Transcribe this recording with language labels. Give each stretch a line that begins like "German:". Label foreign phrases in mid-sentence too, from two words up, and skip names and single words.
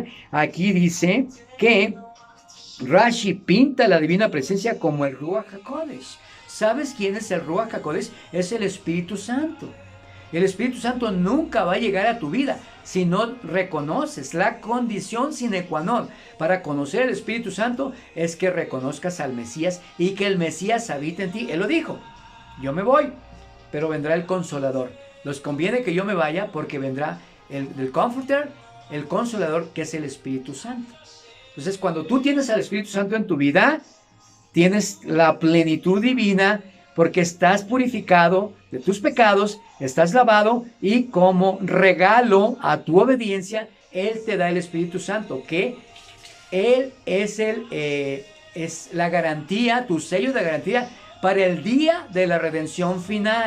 Spanish: Aquí dice que Rashi pinta la divina presencia como el
Hebrew: Ruach HaKodesh.
Spanish: ¿Sabes quién es el
Hebrew: Ruach HaKodesh?
Spanish: Es el Espíritu Santo. El Espíritu Santo nunca va a llegar a tu vida si no reconoces la condición
Latin: sine qua non.
Spanish: Para conocer el Espíritu Santo es que reconozcas al Mesías y que el Mesías habita en ti. Él lo dijo, yo me voy, pero vendrá el Consolador. Nos conviene que yo me vaya porque vendrá el Comforter, el Consolador, que es el Espíritu Santo. Entonces, cuando tú tienes al Espíritu Santo en tu vida, tienes la plenitud divina porque estás purificado de tus pecados, estás lavado y como regalo a tu obediencia, Él te da el Espíritu Santo, que Él es la garantía, tu sello de garantía para el día de la redención final.